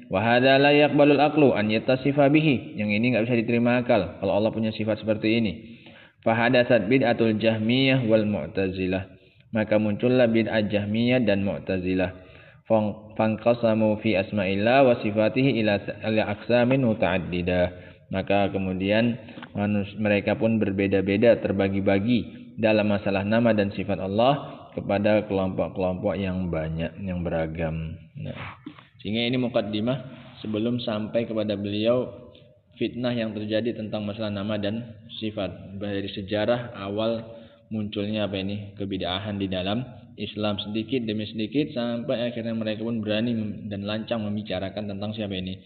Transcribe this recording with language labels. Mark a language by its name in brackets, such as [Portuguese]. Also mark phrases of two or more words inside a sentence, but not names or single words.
[Arabic] وهذا لا يقبل العقل أن يتصف به, [Indonesian] yang ini enggak bisa diterima akal kalau Allah punya sifat seperti ini. [Arabic] فحدثت بدعة الجهمية والمعتزلة, [Indonesian] maka muncullah bid'ah jahmiyah dan mu'tazilah. [Arabic] فانقسموا في أسماء الله وصفاته إلى أقسام متعددة, [Indonesian] maka kemudian mereka pun berbeda-beda, terbagi-bagi dalam masalah nama dan sifat Allah kepada kelompok-kelompok yang banyak, yang beragam. Nah, sehingga ini muqaddimah sebelum sampai kepada beliau fitnah yang terjadi tentang masalah nama dan sifat, dari sejarah awal munculnya kebid'ahan di dalam Islam sedikit demi sedikit, sampai akhirnya mereka pun berani dan lancang membicarakan tentang siapa ini?